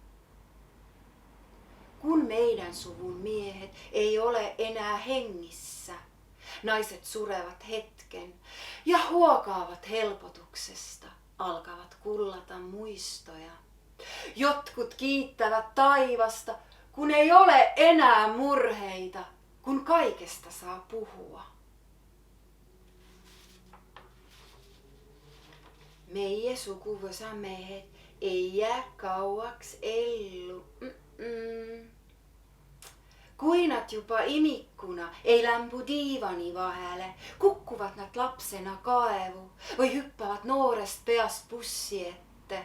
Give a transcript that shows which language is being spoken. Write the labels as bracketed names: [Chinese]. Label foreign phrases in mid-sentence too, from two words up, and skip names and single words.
[Finnish] Kun meidän suvun miehet ei ole enää hengissä, naiset surevat hetken ja huokaavat helpotuksesta, alkavat kullata muistoja. Jotkut kiittävät taivasta, kun ei ole enää murheita, kun kaikesta saa puhua. [Estonian] Meie sukuvõsa mehed ei jää kauaks ellu. Kui nad juba imikkuna ei lämbu diivani vahele, kukkuvat nad lapsena kaevu või hüppavad noorest peast bussi ette.